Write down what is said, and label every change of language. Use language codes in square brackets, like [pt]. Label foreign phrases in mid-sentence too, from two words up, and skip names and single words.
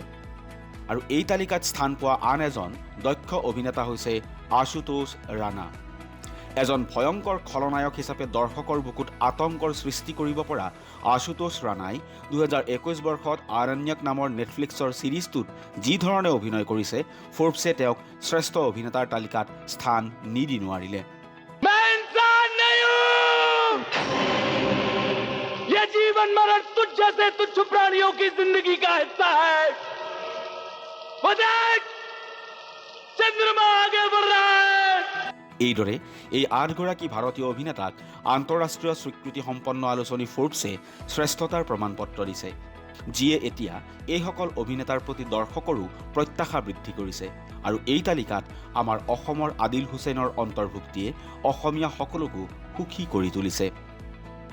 [as] আৰু এই তালিকাত স্থান পোৱা আন এজন দক্ষ অভিনেতা হৈছে আশুতোষ ৰাণা। এজন ভয়ংকৰ খলনায়ক হিচাপে দৰ্শকৰ বুকুত আতংকৰ সৃষ্টি কৰিব পৰা আশুতোষ ৰাণাই 2021 বৰ্ষত আৰণ্যক নামৰ নেটফ্লিক্সৰ ছিৰিজটোত যি ধৰণে অভিনয় কৰিছে ফৰ্বছে তেওঁক শ্ৰেষ্ঠ অভিনেতাৰ তালিকাত স্থান নিদি নোৱাৰিলে। [hi] ये जीवन मरण तुझ जैसे तुच्छ प्राणियों की जिंदगी का हिस्सा है। वो देख, चंद्रमा आगे बढ़ रहा है। [as] এইদৰে এই 8গৰাকী ভাৰতীয় অভিনেতাক আন্তঃৰাষ্ট্ৰীয় স্বীকৃতি সম্পন্ন আলোচনী ফৰ্বছে শ্ৰেষ্ঠতাৰ প্ৰমাণপত্ৰ দিছে, যিয়ে এতিয়া এইসকল অভিনেতাৰ প্ৰতি দৰ্শকৰো প্ৰত্যাশা বৃদ্ধি কৰিছে। আৰু এই তালিকাত আমাৰ অসমৰ আদিল হুছেইনৰ অন্তৰ্ভুক্তিয়ে অসমীয়া সকলোকো সুখী কৰি তুলিছে।